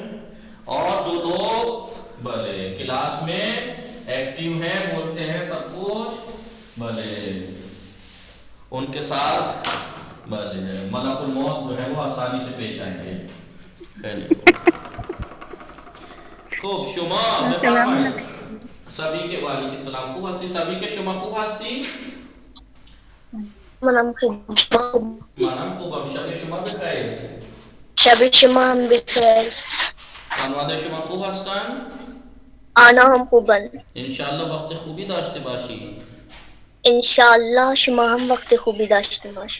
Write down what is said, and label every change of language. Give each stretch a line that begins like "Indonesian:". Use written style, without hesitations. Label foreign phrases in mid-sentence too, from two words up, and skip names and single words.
Urdu: اور جو لوگ کلاس میں ایکٹیو ہیں بولتے ہیں سب کچھ ان کے ساتھ ملک الموت جو ہے وہ آسانی سے پیش آئیں گے.
Persian: خوب شما
Urdu: سبھی کے
Arabic: وعلیکم السلام
Persian: خوب ہستی.
Urdu: سبھی کے
Persian: شما خوب ہستی. منم خوبم شب شما بخیر. شب شما هم بخیر. خانواده شما خوب هستن؟ آنها هم خوبن. انشاءالله وقت خوبی داشته باشی. انشاءالله شما هم وقت خوبی داشته باشید.